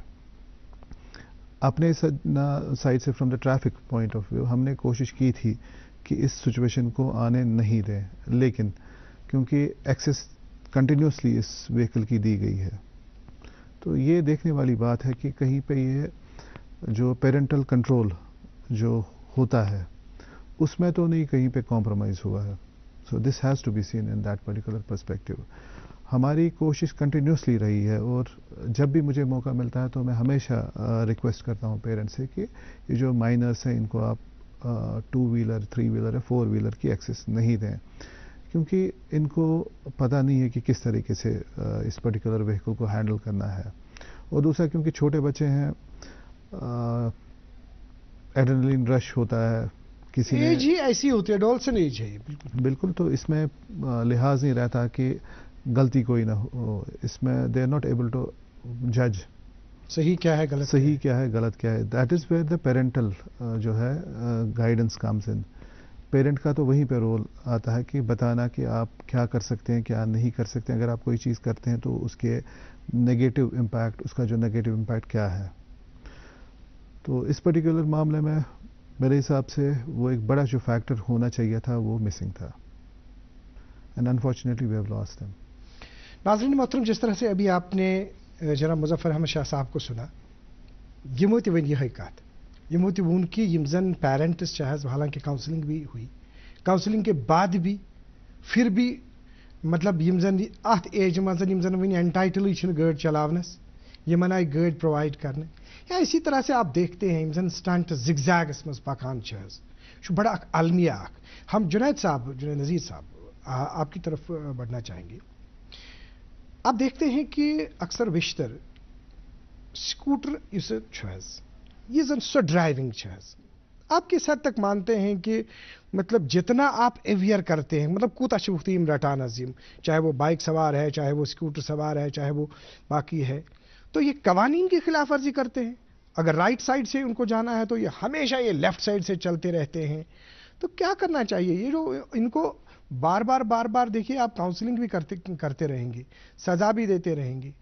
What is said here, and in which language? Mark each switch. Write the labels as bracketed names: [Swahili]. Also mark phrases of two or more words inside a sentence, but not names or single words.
[Urdu] اپنے سائڈ سے [English] from the traffic point of view [Urdu] ہم نے کوشش کی تھی کہ اس سچویشن کو آنے نہیں دیں، لیکن کیونکہ [English] access continuously [Urdu] اس وہیکل کی دی گئی ہے، تو یہ دیکھنے والی بات ہے کہ کہیں پہ یہ جو [English] parental control [Urdu] جو ہوتا ہے اس میں تو نہیں کہیں پہ کمپرومائز ہوا ہے. [English] so this has to be seen in that particular perspective. [Urdu] ہماری کوشش کنٹینیوسلی رہی ہے، اور جب بھی مجھے موقع ملتا ہے تو میں ہمیشہ ریکویسٹ کرتا ہوں پیرنٹس سے کہ یہ جو مائنرس ہیں ان کو آپ [English] 2 wheeler 3 wheeler [Urdu] یا [English] 4 wheeler [Urdu] کی ایکسیس نہیں دیں، کیونکہ ان کو پتہ نہیں ہے کہ کس طریقے سے اس [English] particular vehicle [Urdu] کو ہینڈل کرنا ہے. اور دوسرا کیونکہ چھوٹے بچے ہیں، [English] adrenaline rush [Urdu] ہوتا ہے، کسی نے ایج ہی ایسی ہوتی ہے، [English] adolescent age [Urdu] ہے. بالکل. تو اس میں لحاظ نہیں رہتا کہ غلطی کوئی نہ ہو، اس میں [English] they are not able to judge [Urdu] صحیح کیا ہے غلط صحیح کیا ہے غلط کیا ہے. [English] that is where the parental [Urdu] جو ہے [English] guidance comes in. [Urdu] پیرنٹ کا تو وہیں پہ رول آتا ہے کہ بتانا کہ آپ کیا کر سکتے ہیں کیا نہیں کر سکتے ہیں. اگر آپ کوئی چیز کرتے ہیں تو اس کے [English] negative impact, [Urdu] اس کا جو [English] negative impact [Urdu] کیا ہے. تو اس پرٹیکولر معاملے میں میرے حساب سے وہ ایک بڑا جو فیکٹر ہونا چاہیے تھا وہ مسنگ تھا، [English] and unfortunately we have lost them. [Urdu] ناظرین محترم، جس طرح سے ابھی آپ نے جناب مظفر احمد شاہ صاحب کو سنا، [Kashmiri] یمو تہ ون یہ کت، یمو تہ وون کہ یم زن پیرنٹس [Urdu] چاہے، حالانکہ کاؤنسلنگ بھی ہوئی، کاؤنسلنگ کے بعد بھی پھر بھی مطلب [Kashmiri] یم زن ات ایج مز یم زن ون انٹائٹل چھ گاڑی چلاونس، یمن آئی گاڑی پرووائڈ کرنے، [Urdu] یا اسی طرح سے آپ دیکھتے ہیں [Kashmiri] یم زن سٹنٹ زگ زیگس مز پکان چھ بڑا المیہ. [Urdu] ہم جنید نذیر صاحب آپ کی طرف بڑھنا چاہیں گے. آپ دیکھتے ہیں کہ اکثر بیشتر سکوٹر یہ زن سو ڈرائیونگ آپ کس حد تک مانتے ہیں کہ مطلب جتنا آپ اویئر کرتے ہیں، مطلب کوتا چھوٹیم رٹان عظیم، چاہے وہ بائک سوار ہے، چاہے وہ سکوٹر سوار ہے، چاہے وہ باقی ہے، تو یہ قوانین کی خلاف ورزی کرتے ہیں. اگر [English] right side [Urdu] سے ان کو جانا ہے تو یہ ہمیشہ یہ [English] left side [Urdu] سے چلتے رہتے ہیں. تو کیا کرنا چاہیے؟ یہ جو ان کو بار بار دیکھیے، آپ کاؤنسلنگ بھی کرتے رہیں گے، سزا بھی دیتے رہیں گے.